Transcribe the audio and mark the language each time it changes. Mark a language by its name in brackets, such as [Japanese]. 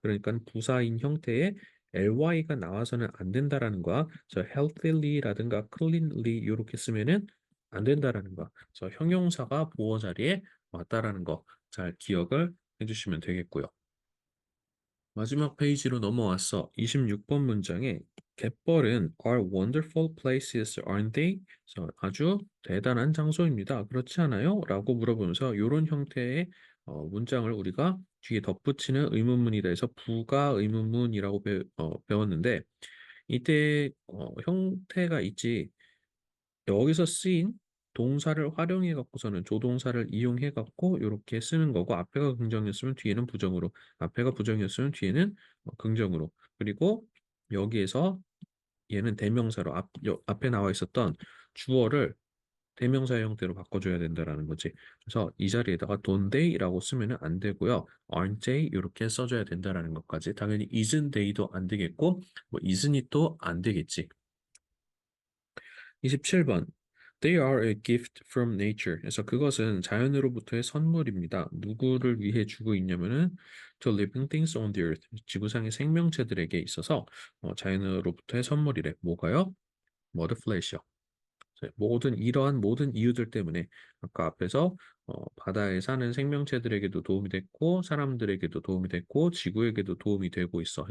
[Korean] 그러니까 부사인 형태의 ly가 나와서는 안 된다라는 거야. 그래서 healthyly라든가 cleanly 이렇게 쓰면은 안 된다라는 거야. 그래서 형용사가 보호 자리에 왔다라는 거 잘 기억을 해주시면 되겠고요. 마지막 페이지로 넘어왔어. 26번 문장에 갯벌은 [English] are wonderful places, aren't they? [Korean] 그래서 아주 대단한 장소입니다. 그렇지 않아요? 라고 물어보면서 이런 형태의 문장을 우리가 뒤에 덧붙이는 의문문이다 해서 부가 의문문이라고 배웠는데 이때 형태가 있지. 여기서 쓰인 동사를 활용해 갖고서는 조동사를 이용해 갖고 이렇게 쓰는 거고 앞에가 긍정이었으면 뒤에는 부정으로 앞에가 부정이었으면 뒤에는 긍정으로 그리고 여기에서 얘는 대명사로 앞에 나와 있었던 주어를 대명사의 형태로 바꿔줘야 된다라는 거지. 그래서 이 자리에다가 [English] don't they [Korean] 라고 쓰면은 안 되고요. [English] aren't they [Korean] 이렇게 써줘야 된다라는 것까지. 당연히 [English] isn't they [Korean] 도 안 되겠고 뭐 [English] isn't it [Korean] 도 안 되겠지. 27번. [English] They are a gift from nature. [Korean] 그래서 그것은 자연으로부터의 선물입니다. 누구를 위해 주고 있냐면은 [English] to living things on the earth. [Korean] 지구상의 생명체들에게 있어서 자연으로부터의 선물이래. 뭐가요? 머드플래시요. 모든 이러한 모든 이유들 때문에 아까 앞에서 바다에 사는 생명체들에게도 도움이 됐고 사람들에게도 도움이 됐고 지구에게도 도움이 되고 있어.